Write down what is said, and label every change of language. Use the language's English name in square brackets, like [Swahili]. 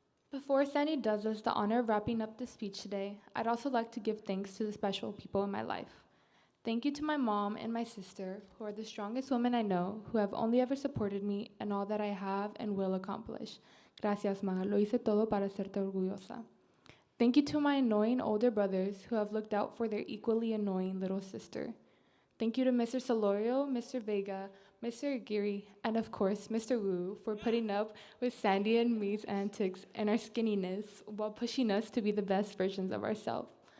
[English] Before Sandy does us the honor of wrapping up the speech today, I'd also like to give thanks to the special people in my life. Thank you to my mom and my sister, who are the strongest women I know, who have only ever supported me in all that I have and will accomplish. [Spanish] Gracias, ma. Lo hice todo para hacerte orgullosa. [English] Thank you to my annoying older brothers, who have looked out for their equally annoying little sister. Thank you to Mr. Solorio, Mr. Vega, Mr. Aguirre, and of course, Mr. Wu, for putting up with Sandy and me's antics and our skinniness while pushing us to be the best versions of ourselves.